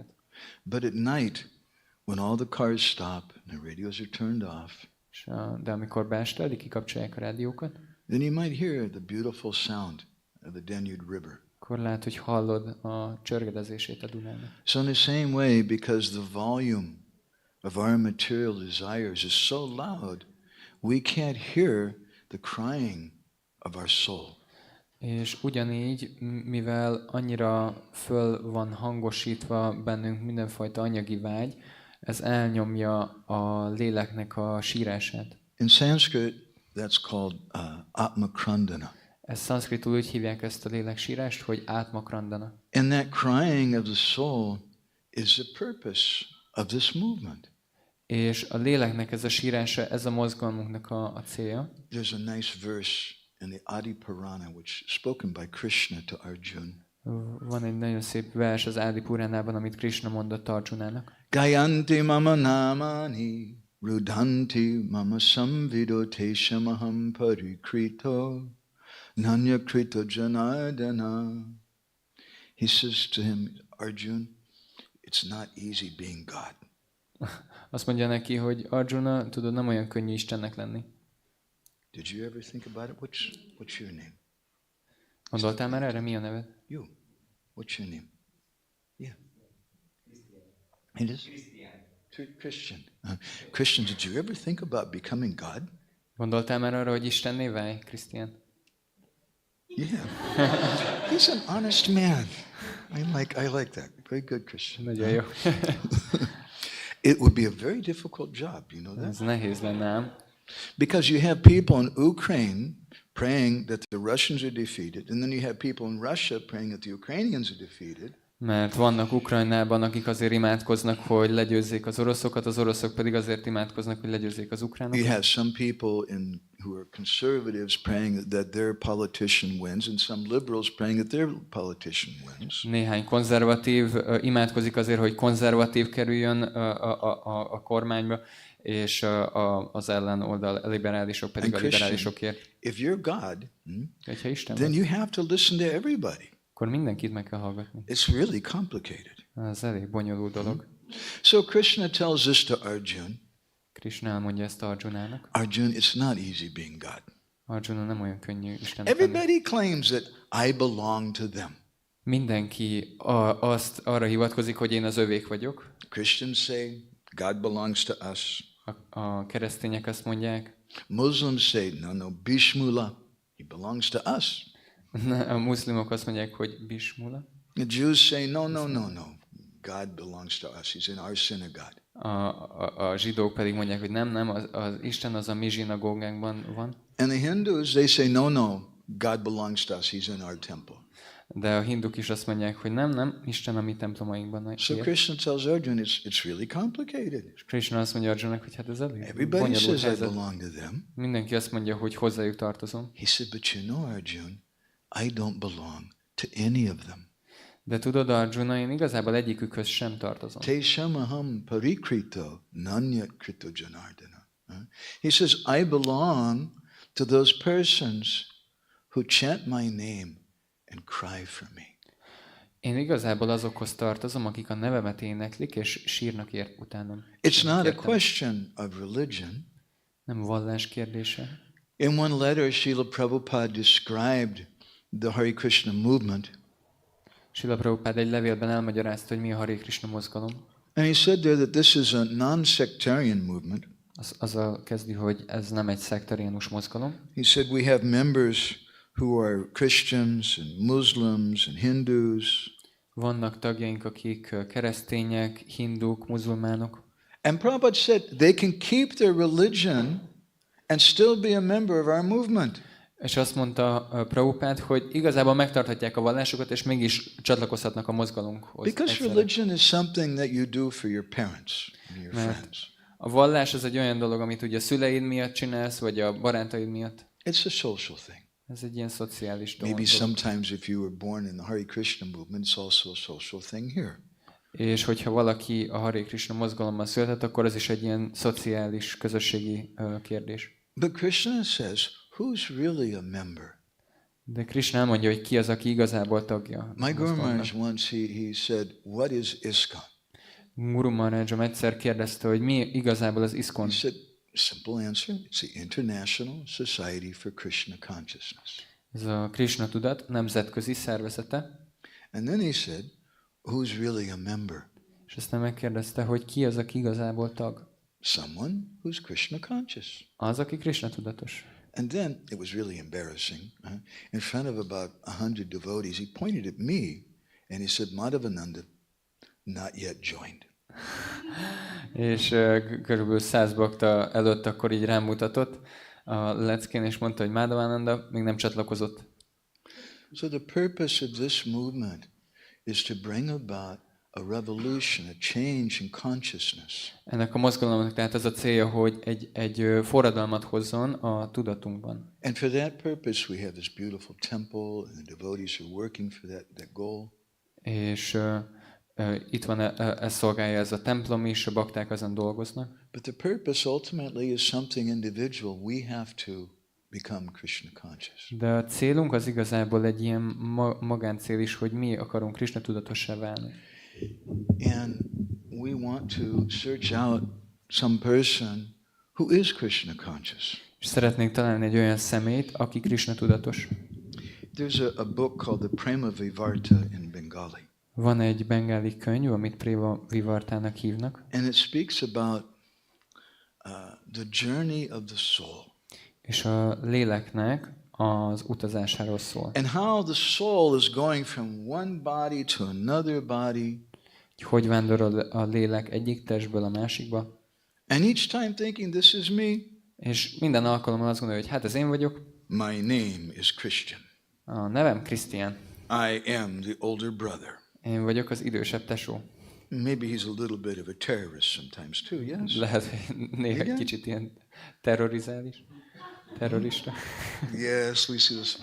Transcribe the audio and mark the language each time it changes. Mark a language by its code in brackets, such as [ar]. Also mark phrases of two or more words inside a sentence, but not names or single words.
[en] But at night, when all the cars stop and the radios are turned off, [hu] De amikor beestel, kikapcsolják a rádiókat, [en] then you might hear the beautiful sound of the Danube River. [hu] akkor lehet, hogy hallod a csörgedezését a Dunának. [en] So in the same way, because the volume of our material desires is so loud, we can't hear the crying of our soul. [hu] És ugyanígy, mivel annyira föl van hangosítva bennünk mindenfajta anyagi vágy, ez elnyomja a léleknek a sírását. [en] In Sanskrit, that's called atmakrandana. [hu] Ez szanszkritul úgy hívják ezt a léleksírást, hogy átmakrandana. [en] And that crying of the soul is the purpose of this movement. [hu] És a léleknek ez a sírása, ez a mozgalmunknak a célja. [en] There's a nice verse in the Adi Purana, which is spoken by Krishna to Arjuna. [hu] Van egy nagyon szép vers az Ádi Puránában, amit Krishna mondott Arjunának. [sa] Gayanti mama namani rudhanti mama samvido teshamaham parikrito nanya krito janardana. [en] He says to him, Arjun, it's not easy being God. [hu] Azt mondja neki, hogy Arjuna, tudod, nem olyan könnyű Istennek lenni. [en] Did you ever think about it? What's your name? [hu] Gondoltál már erre? Mi a neved? [en] You. What's your name? Yeah. It is? Christian. Christian, did you ever think about becoming God? [hu] Gondoltál már arra, hogy Istenné válj, Krisztián? [en] Yeah. He's an honest man. I like that. Very good, Christian. [hu] Nagyon jó. [en] It would be a very difficult job, you know that? [hu] Ez nehéz lenne ám. [en] Because you have people in Ukraine praying that the Russians are defeated, and then you have people in Russia praying that the Ukrainians are defeated. [hu] Mert vannak Ukrajnában, akik azért imádkoznak, hogy legyőzzék az oroszokat, az oroszok pedig azért imádkoznak, hogy legyőzzék az ukránokat. [en] You have some people who are conservatives praying that their politician wins, and some liberals praying that their politician wins. [hu] Néhány konzervatív imádkozik azért, hogy konzervatív kerüljön a kormányba, és az ellenoldal, a liberálisok pedig a liberálisokért. [en] If you're God, then you have to listen to everybody. [hu] Akkor mindenkit meg kell hallgatni. [en] It's really complicated. [hu] Ez elég bonyolult dolog. [en] So Krishna tells this to Arjuna. [hu] Krishna elmondja ezt Arjunának. [en] Arjuna, it's not easy being God. [hu] Arjuna, nem olyan könnyű Isten. [en] Everybody claims that I belong to them. [hu] Mindenki arra hivatkozik, hogy én az övék vagyok. [en] Christians say God belongs to us. [hu] A keresztények azt mondják. [en] Muslims say no, Bishmullah, he belongs to us. [hu] A muszlimok azt mondják, hogy Bishmullah. [en] The Jews say no. God belongs to us. He's in our synagogue. [hu] A zsidók pedig mondják, hogy nem, az Isten az a mi zsinagógánkban van. [en] And the Hindus, they say no, God belongs to us. He's in our temple. [hu] De a hinduk is azt mondják, hogy nem, Isten a mi templomainkban. [en] So Krishna tells Arjuna, it's really complicated. [hu] És Krishna azt mondja Arjunának, hogy hát ez elég [en] Everybody says I belong to them. [hu] Mindenki azt mondja, hogy hozzájuk tartozom. [en] He said, but you know, Arjuna, I don't belong to any of them. [hu] De tudod, Arjuna, én igazából egyikükhöz sem tartozom. [sa] Te shamaham parikrito nanyat krito janardana. [en] He says, I belong to those persons who chant my name and cry for me. [hu] Én igazából azokhoz tartozom, akik a nevemet éneklik, és sírnak utánam. [en] It's not a question of religion. [hu] Nem vallás kérdése. [en] In one letter, Srila Prabhupada described the Hare Krishna movement. [hu] Srila Prabhupada egy levélben elmagyarázta, hogy mi a Hare Krishna mozgalom. [en] And he said there that this is a non-sectarian movement. [hu] Azzal kezdi, hogy ez nem egy szektariánus mozgalom. [en] He said we have members who are Christians and Muslims and Hindus. [hu] Vannak tagjaink, akik keresztények, hinduk, muzulmánok. [en] And Prabhupada said they can keep their religion and still be a member of our movement. [hu] És azt mondta Prabhupád, hogy igazából megtarthatják a vallásukat, és mégis csatlakozhatnak a mozgalomhoz. [en] Because religion is something that you do for your parents and your friends. [hu] A vallás az egy olyan dolog, amit ugye a szüleid miatt csinálsz, vagy a barátaid miatt. [en] It's a social thing. [hu] Ez egy ilyen szociális dolog. [en] Maybe sometimes if you were born in the Hare Krishna movement, it's also a social thing here. [hu] És hogyha valaki a Hare Krishna mozgalomban született, akkor az is egy ilyen szociális, közösségi kérdés. [en] But Krishna says, who's really a member? [hu] De Krishna elmondja, hogy ki az, aki igazából tagja. [en] My Guru Maharaj once he said, what is ISKCON? [hu] Guru Maharajom egyszer kérdezte, hogy mi igazából az ISKCON. [en] He said, simple answer, it's the International Society for Krishna Consciousness. [hu] Ez a Krishna tudat nemzetközi szervezete. [en] And then he said, who's really a member? [hu] És aztán megkérdezte, hogy ki az, aki igazából tag. [en] Someone who's Krishna conscious. [hu] Az, aki Krishna tudatos. [en] And then it was really embarrassing. In front of about 100 devotees, he pointed at me and he said, Mádhavánanda, not yet joined. [hu] És körülbelül 100 bakta előtt akkor így rám mutatott a leckén, és mondta, hogy Mádhavánanda még nem csatlakozott. [en] So the purpose of this movement is to bring about a revolution, a change in consciousness. [hu] Ennek a mozgalomnak tehát az a célja, hogy egy forradalmat hozzon a tudatunkban. [en] And for that purpose we have this beautiful temple and the devotees are working for that goal. [hu] És itt van, ez szolgálja ez a templom is, a bakták azon dolgoznak. [en] But the purpose ultimately is something individual. We have to become Krishna conscious. [hu] De a célunk az igazából egy ilyen magáncél is, hogy mi akarunk Krishna tudatossá válni. [en] And we want to search out some person who is Krishna conscious. [hu] És szeretnénk találni egy olyan személyt, aki Krishna tudatos. [en] There's a book called the Prema Vivarta in Bengali. [hu] Van egy bengáli könyv, amit Prema Vivartának hívnak. [en] And it speaks about the journey of the soul. [hu] És a léleknek az utazásáról szól. [en] And how the soul is going from one body to another body. [hu] Hogy vándorol a lélek egyik testből a másikba. [en] And each time thinking this is me. [hu] És minden alkalommal azt gondolja, hogy hát ez én vagyok. [en] My name is Christian. [hu] A nevem Krisztián. [en] I am the older brother. [hu] Én vagyok az idősebb tesó. [en] Maybe he's a little bit of a terrorist sometimes too, yes? [hu] Lehet, hogy néha egy kicsit ilyen terrorizál is. Terrorista. [en] Yes, we see this.